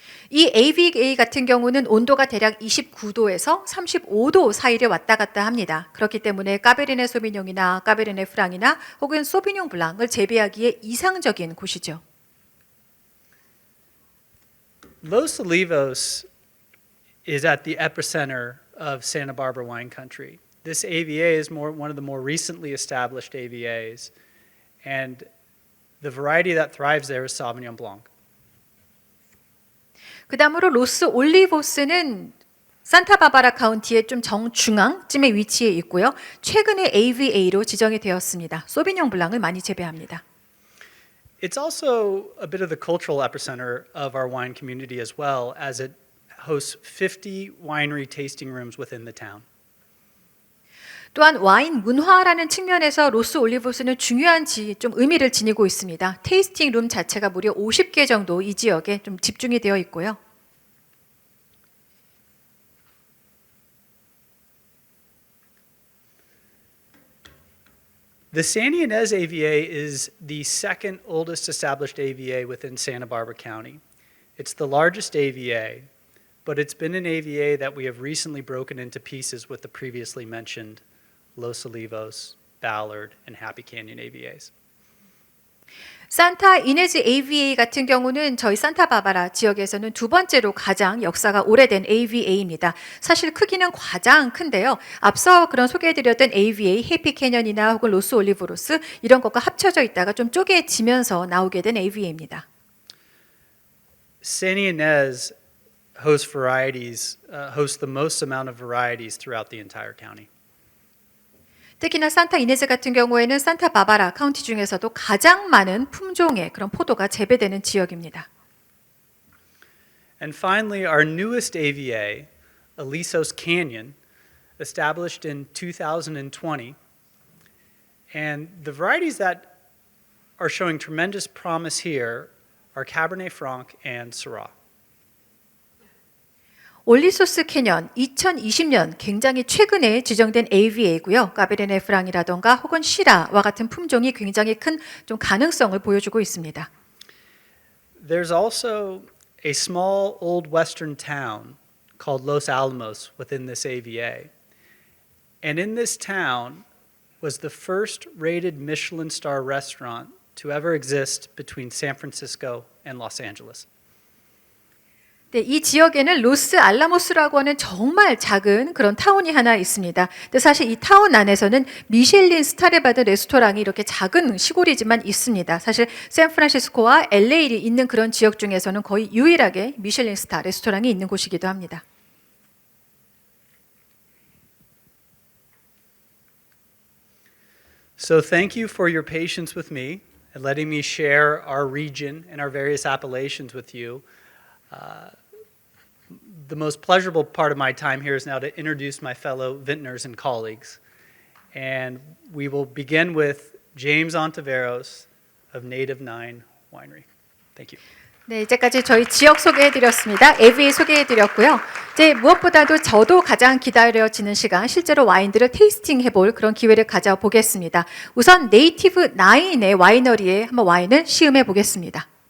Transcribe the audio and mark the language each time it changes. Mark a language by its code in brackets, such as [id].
[ko] 이 AVA 같은 경우는 온도가 대략 29도에서 35도 사이를 왔다 갔다 합니다. 그렇기 때문에 까베르네 소비뇽이나 까베르네 프랑이나 혹은 소비뇽 블랑을 재배하기에 이상적인 곳이죠. [en] Los Olivos is at the epicenter of Santa Barbara wine country. This AVA is one of the more recently established AVAs, and the variety that thrives there is Sauvignon Blanc. [ko] 그 다음으로 로스 올리보스는 산타바바라 카운티의 좀 정중앙쯤에 위치해 있고요. 최근에 AVA로 지정이 되었습니다. 소비뇽 블랑을 많이 재배합니다. [en] It's also a bit of the cultural epicenter of our wine community as well, as it hosts 50 winery tasting rooms within the town. [ko] 또한 와인 문화라는 측면에서 로스 올리보스는 중요한 좀 의미를 지니고 있습니다. 테이스팅 룸 자체가 무려 50개 정도 이 지역에 좀 집중이 되어 있고요. [en] The Santa Ynez AVA is the second oldest established AVA within Santa Barbara County. It's the largest AVA, but it's been an AVA that we have recently broken into pieces with the previously mentioned Los Olivos, Ballard, and Happy Canyon AVAs. [ko] 산타 이네즈 AVA 같은 경우는 저희 산타바바라 지역에서는 두 번째로 가장 역사가 오래된 AVA입니다. 사실 크기는 가장 큰데요. 앞서 그런 소개해드렸던 AVA, 해피 캐년이나 혹은 로스 올리브로스 이런 것과 합쳐져 있다가 좀 쪼개지면서 나오게 된 AVA입니다. [en] Santa Ynez hosts the most amount of varieties throughout the entire county. [ko] 특히나 산타 이네즈 같은 경우에는 산타바바라 카운티 중에서도 가장 많은 품종의 그런 포도가 재배되는 지역입니다. [en] And finally, our newest AVA, Alisos Canyon, established in 2020. And the varieties that are showing tremendous promise here are Cabernet Franc and Syrah. [ko] 올리소스 캐년 2020년 굉장히 최근에 지정된 AVA고요. 까베르네 프랑이라던가 혹은 시라와 같은 품종이 굉장히 큰 좀 가능성을 보여주고 있습니다. [en] There's also a small old western town called Los Alamos within this AVA. And in this town was the first rated Michelin star restaurant to ever exist between San Francisco and Los Angeles. [ko] 네, 이 지역에는 로스 알라모스라고 하는 정말 작은 그런 타운이 하나 있습니다. 근데 사실 이 타운 안에서는 미슐린 스타를 받은 레스토랑이 이렇게 작은 시골이지만 있습니다. 사실 샌프란시스코와 LA에 있는 그런 지역 중에서는 거의 유일하게 미슐린 스타 레스토랑이 있는 곳이기도 합니다. [en] So thank you for your patience with me and letting me share our region and our various appellations with you. The most pleasurable part of my time here is now to introduce my fellow vintners and colleagues. And we will begin with James Ontiveros of Native Nine Winery. Thank you. [ko] 네, 이제까지 저희 지역 소개해드렸습니다. AVA 소개해드렸고요. 이제 무엇보다도 저도 가장 기다려지는 시간, 실제로 와인들을 테이스팅 해볼 그런 기회를 가져보겠습니다. 우선 네이티브 나인의 와이너리에 한번 와인을 시음해 보겠습니다.